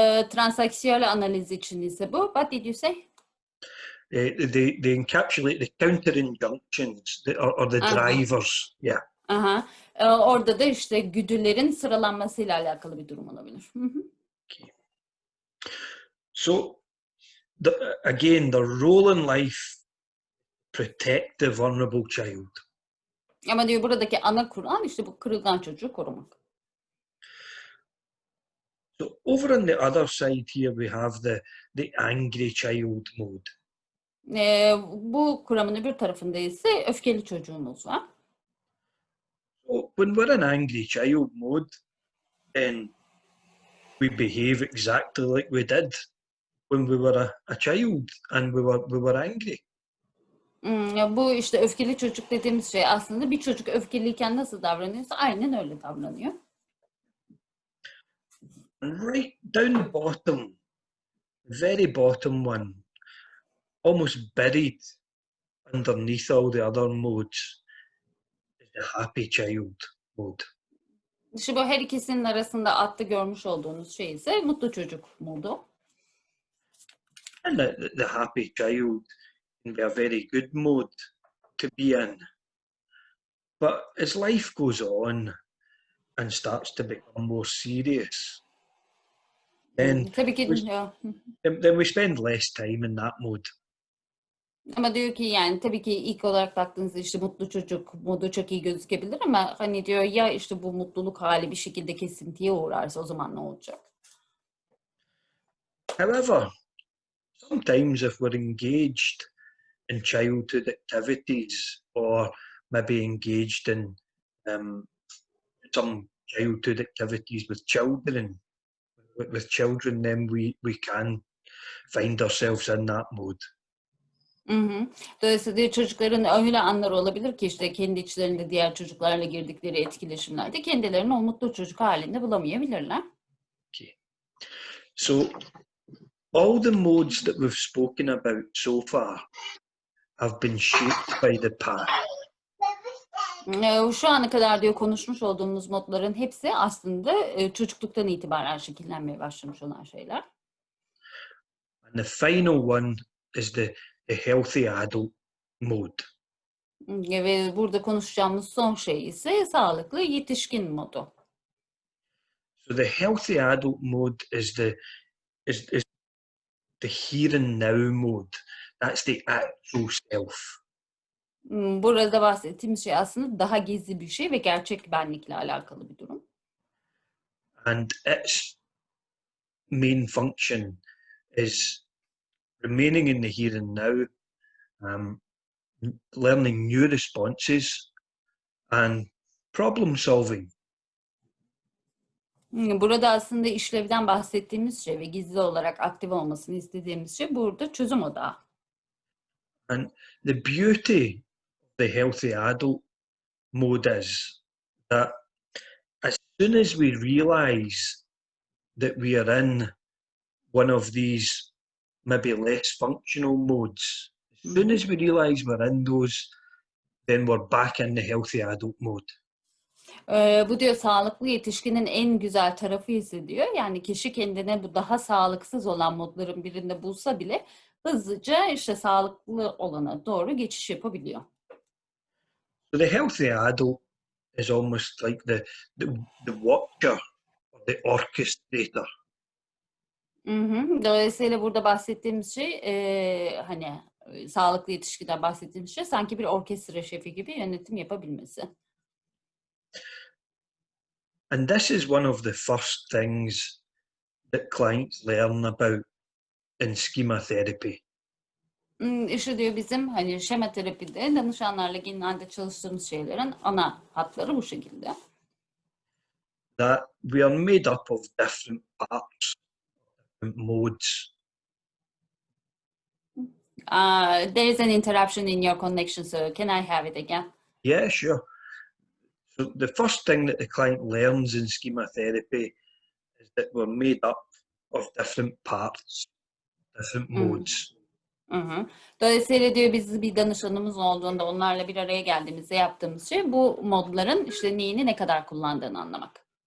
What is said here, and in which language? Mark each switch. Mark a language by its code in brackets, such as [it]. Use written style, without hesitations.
[tr] Transaksiyel analiz için ise bu. [en] What did you say? They encapsulate the counter-injunctions or the drivers. Yeah. [tr] Orada da işte güdülerin sıralanmasıyla alakalı bir durum olabilir. [en] Okay. So, again, the role in life, protect the vulnerable child. [tr] Ama diyor buradaki ana kural işte bu kırılgan çocuğu korumak. [en] So, over on the other side here we have the angry child mode. [tr] Bu kuramın bir tarafında ise öfkeli çocuğumuz var. [en] So, when we're in angry child mode, then we behave exactly like we did when we were a child and we were angry. [tr] Bu işte öfkeli çocuk dediğimiz şey aslında bir çocuk öfkeliyken nasıl davranıyorsa aynen öyle davranıyor. [en] And right down the bottom, very bottom one, almost buried underneath all the other modes, is the happy child mode. [tr] İşte bu her ikisinin arasında altta görmüş olduğunuz şey ise mutlu çocuk modu. [en] And the happy child can be a very good mode to be in. But as life goes on and starts to become more serious, then [tr] Tabii ki [en] then we spend less time in that mode. [tr] ama diyor ki yani tabii ki ilk olarak baktığınızda işte mutlu çocuk modu çok iyi gözükebilir ama hani diyor ya işte bu mutluluk hali bir şekilde kesintiye uğrarsa o zaman ne olacak? [en] However, sometimes if we're engaged in childhood activities or maybe engaged in some childhood activities with children, then we can find ourselves in that mode. [tr] Dolayısıyla çocukların öyle anları olabilir ki işte kendi içlerinde diğer çocuklarla girdikleri etkileşimlerde kendilerini o mutlu çocuk halinde bulamayabilirler. [en] Okay. So all the modes that we've spoken about so far have been shaped by the past. [tr] Şu ana kadar diyor konuşmuş olduğumuz modların hepsi aslında çocukluktan itibaren şekillenmeye başlamış olan şeyler. [en] And the final one is the healthy adult mode. [tr] Ve burada konuşacağımız son şey ise sağlıklı yetişkin modu. [en] So the healthy adult mode is the here and now mode. That's the actual self. [tr] Burada bahsettiğimiz şey aslında daha gizli bir şey ve gerçek benlikle alakalı bir durum. [en] And its main function is remaining in the here and now, learning new responses and problem solving. [tr] Burada aslında işlevden bahsettiğimiz şey ve gizli olarak aktif olmasını istediğimiz şey burada çözüm odağı. [en] And the beauty of the healthy adult mode is that as soon as we realise that we are in one of these maybe less functional modes, as soon as we realise we're in those, then we're back in the healthy adult mode. [tr] Bu diyor sağlıklı yetişkinin en güzel tarafı ise diyor. Yani kişi kendine bu daha sağlıksız olan modların birinde bulsa bile hızlıca işte sağlıklı olana doğru geçiş yapabiliyor. [en] So the healthy adult is almost like the watcher or the orchestrator. [tr] Dolayısıyla burada bahsettiğimiz şey hani sağlıklı yetişkiden bahsettiğimiz şey sanki bir orkestra şefi gibi yönetim yapabilmesi. [en] And this is one of the first things that clients learn about in schema therapy. [tr] İşte diyor bizim hani şema terapide danışanlarla genelde çalıştığımız şeylerin ana hatları bu şekilde. [en] That we are made up of different parts, different modes. There is an interruption in your connection, so can I have it again? Yeah, sure. So the first thing that the client learns in schema therapy is that we're made up of different parts, different modes. [tr] Dolayısıyla diyor biz bir danışanımız olduğunda onlarla bir araya geldiğimizde yaptığımız şey bu modların işte neyini ne kadar kullandığını anlamak.